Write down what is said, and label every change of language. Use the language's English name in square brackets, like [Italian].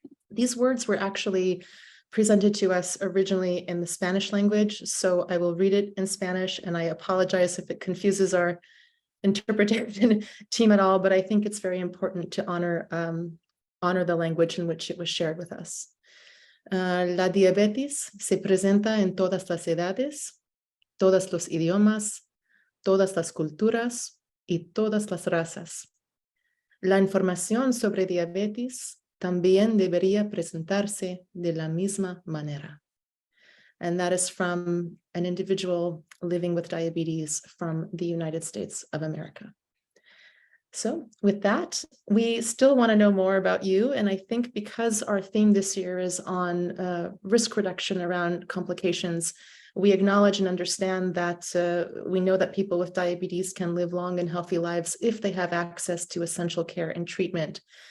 [English] These words were actually presented to us originally in the Spanish language, so I will read it in Spanish, and I apologize if it confuses our interpretation team at all, but I think it's very important to honor the language in which it was shared with us. [Spanish] La diabetes se presenta en todas las edades, todos los idiomas, todas las culturas y todas las razas. La información sobre diabetes también debería presentarse de la misma manera. [English] And that is from an individual living with diabetes from the United States of America. So with that, we still want to know more about you. And I think because our theme this year is on risk reduction around complications, we acknowledge and understand that we know that people with diabetes can live long and healthy lives if they have access to essential care and treatment.